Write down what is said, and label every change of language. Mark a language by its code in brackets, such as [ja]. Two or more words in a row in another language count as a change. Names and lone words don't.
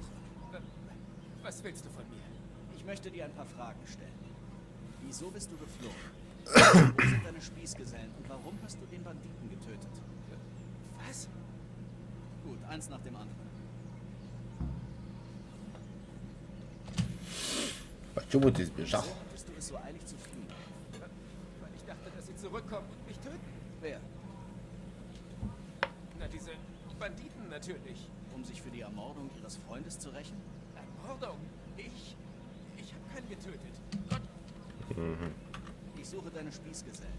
[de] Was willst du von mir? Ich möchte dir ein paar Fragen stellen. Wieso bist du geflohen? Wo sind deine Spießgesellen und warum hast du den Banditen getötet? Was? Gut, eins nach dem anderen. [ru] Почему ты сбежал? [de] Wieso hattest du es so eilig zu fliehen? Weil ich dachte, dass sie zurückkommen und mich töten. Wer? Na, diese Banditen natürlich. Um sich für die Ermordung ihres Freundes zu rächen? Ermordung? Ich habe keinen getötet. Ich suche deine Spießgesellen.